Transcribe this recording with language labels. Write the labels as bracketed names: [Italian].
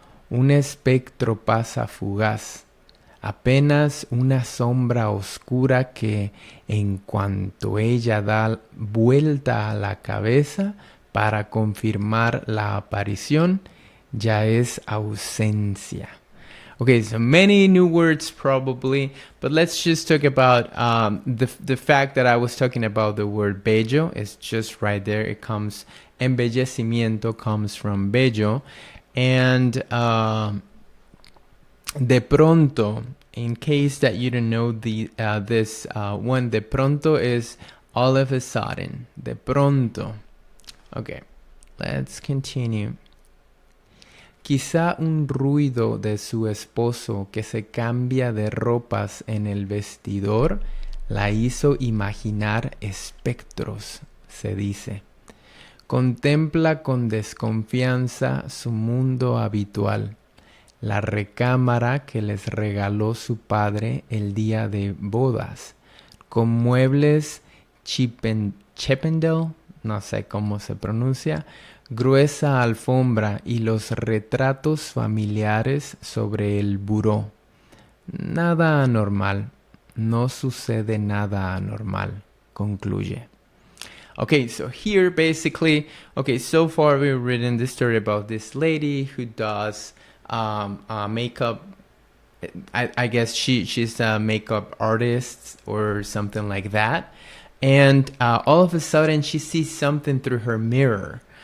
[Spanish] Un espectro pasa fugaz. Apenas una sombra oscura que, en cuanto ella da vuelta a la cabeza para confirmar la aparición, ya es ausencia. [English] Okay, so many new words probably, but let's just talk about the fact that I was talking about the word bello. It's just right there. It comes, embellecimiento comes from bello. And [Spanish] de pronto, [English] in case that you don't know this one, de pronto is all of a sudden. [Spanish] De pronto. [English] Okay, let's continue. [Spanish] Quizá un ruido de su esposo que se cambia de ropas en el vestidor la hizo imaginar espectros, se dice. Contempla con desconfianza su mundo habitual, la recámara que les regaló su padre el día de bodas, con muebles Chippendale, no sé cómo se pronuncia, gruesa alfombra y los retratos familiares sobre el buró. Nada anormal, no sucede nada anormal, concluye. [English] Okay, so here basically, so far we've written this story about this lady who does makeup. I guess she's a makeup artist or something like that. And all of a sudden she sees something through her mirror.